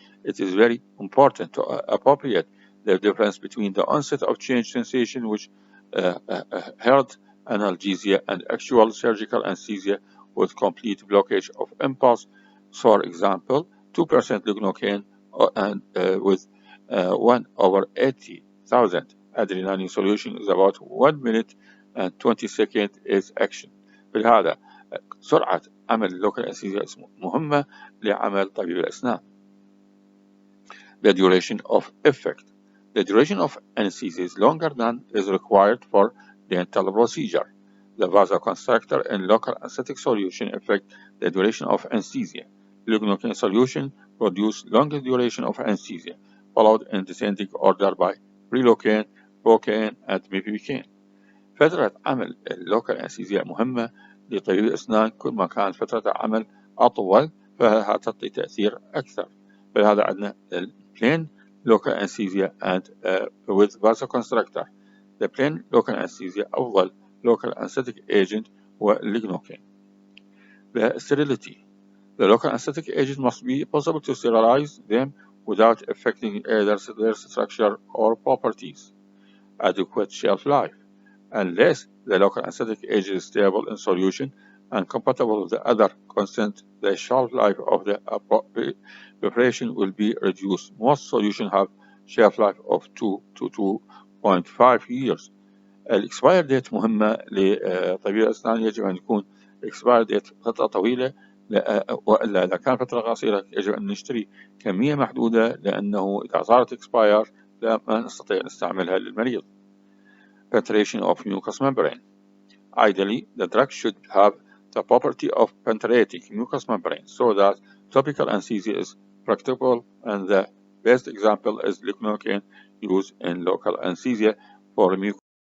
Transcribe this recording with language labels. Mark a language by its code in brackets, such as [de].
[en] It is very important to appropriate the difference between the onset of change sensation, which hurt analgesia, and actual surgical anesthesia with complete blockage of impulse. For example, 2% lidocaine and with 1 over 80,000 adrenaline solution is about 1 minute and 20 seconds is action. [ar] بهذا سرعة عمل اللوكال انستيزيا مهمة لعمل طبيب الأسنان. [en] The duration of effect. The duration of anesthesia is longer than is required for dental procedure. The vasoconstrictor and local anesthetic solution affect the duration of anesthesia. Lidocaine solution produce longer duration of anesthesia, followed in descending order by lidocaine, procaine, and medivacaine. [ar] فترة عمل اللوكال انستيزيا مهمة لطبيب الأسنان. كل ما كانت فترة عمل أطول فها تعطي تأثير أكثر. فلهذا عندنا [en] plain local anesthesia and with vasoconstrictor. The plain local anesthesia [ar] أفضل [en] local anesthetic agent [ar] هو [en] lidocaine. The sterility. The local anesthetic agent must be possible to sterilize them without affecting either their structure or properties. Adequate shelf life. Unless the local anesthetic agent is stable in solution and compatible with the other constant, the shelf life of the preparation will be reduced. Most solutions have shelf life of 2 to 2.5 years. [ar] الاكسباير ديت مهمة لطبيب الأسنان. يجب أن يكون الاكسباير ديت فترة طويلة، وإلا إذا كان فترة قصيرة يجب أن نشتري كمية محدودة، لأنه إذا صارت اكسباير لا ما نستطيع نستعملها للمريض. [en] Penetration of mucous membrane. Ideally, the drug should have the property of penetrating mucous membrane so that topical anesthesia is practicable, and the best example is lidocaine used in local anesthesia for mucous.